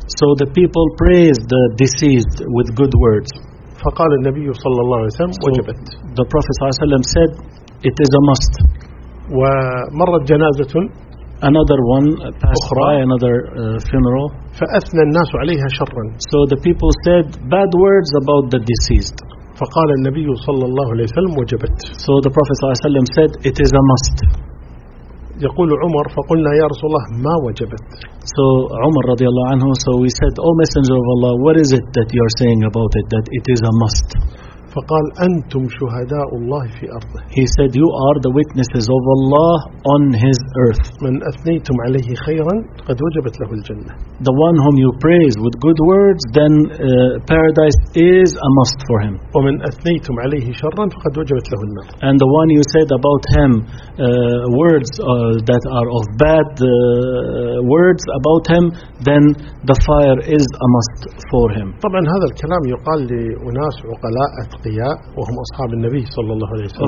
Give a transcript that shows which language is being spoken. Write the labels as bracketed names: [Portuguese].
[English] So the people praised the deceased with good words. [Arabic] فقال النبي صلى الله عليه وسلم وجبت. [English] The Prophet [Arabic] صلى الله عليه وسلم [English] said it is a must. [Arabic] ومرت جنازة [English] another one passed by another funeral. [Arabic] فأثنى الناس عليها شرا. [English] So the people said bad words about the deceased. [Arabic] فقال النبي صلى الله عليه وسلم وجبت. [English] So the Prophet [Arabic] صلى الله عليه وسلم [English] said it is a must. [Arabic] يقول عمر فقلنا يا رسول الله ما وجبت. [English] So Omar [Arabic] رضي الله عنه, [English] so we said O Messenger of Allah, what is it that you are saying about it, that it is a must? [Arabic] فقال أنتم شهداء الله في أرضه. [English] He said you are the witnesses of Allah on his earth. [Arabic] من أثنيتم عليه خيرا قد وجبت له الجنة. [English] The one whom you praise with good words, then paradise is a must for him. [Arabic] ومن أثنيتم عليه شرا فقد وجبت له النار. [English] And the one you said about him words that are of bad words about him, then the fire is a must for him. [Arabic] طبعا هذا الكلام يقال لأناس عقلاء أتقياء وهم أصحاب النبي صلى الله عليه وسلم.